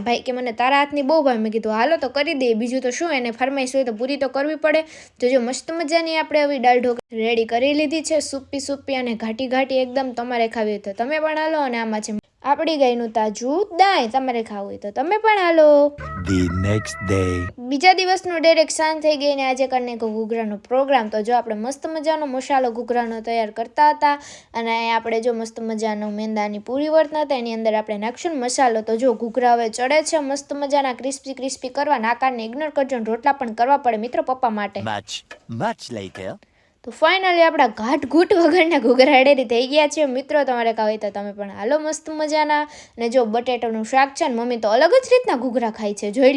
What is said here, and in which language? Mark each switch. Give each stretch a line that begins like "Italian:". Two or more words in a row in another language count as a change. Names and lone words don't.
Gujarati: ભાઈ કે મને તારા હાથની બહુ ભાવે. મેં કીધું હાલો તો કરી દઈએ, બીજું તો શું, એને ફરમાઈશ હોય તો પૂરી તો કરવી પડે. તો જો મસ્ત મજાની આપણે હવે દાળ ઢોકળી રેડી કરી લીધી છે. સુપ્પી અને ઘાટી એકદમ. તમારે ખાવી હોય તો તમે પણ હાલો. અને આમાં છે આપણી ગાયનું તાજું દાય. તમારે ખાવું હોય તો તમે પણ હાલો.
English: The next day.
Gujarati: બીજા દિવસનું ડાયરેક્ટ સાંજ થઈ ગઈ ને આજે કરીને ઘૂઘરાનો પ્રોગ્રામ. તો જો આપણે મસ્ત મજાનો મસાલો ઘૂઘરાનો તૈયાર કરતા હતા અને આપણે જો મસ્ત મજાનો મેંદાની પૂરી વળતા હતા એની અંદર આપણે નાખશું મસાલો. તો જો ઘૂઘરા હવે ચડે છે મસ્ત મજાના ક્રિસ્પી કરવા. નાકારને ઇગ્નોર કરજો. રોટલા પણ કરવા પડે મિત્રો પપ્પા માટે.
English: Much later.
Gujarati: તો ફાઇનલી આપણા ઘૂંટ વગરના ઘૂઘરા રેડી થઈ ગયા છે મિત્રો. તમારે ખાવ હોય તો તમે પણ હાલો મસ્ત મજાના. અને જો બટેટાનું શાક છે ને મમ્મી તો અલગ જ રીતના ઘૂઘરા ખાય છે, જોઈ લો.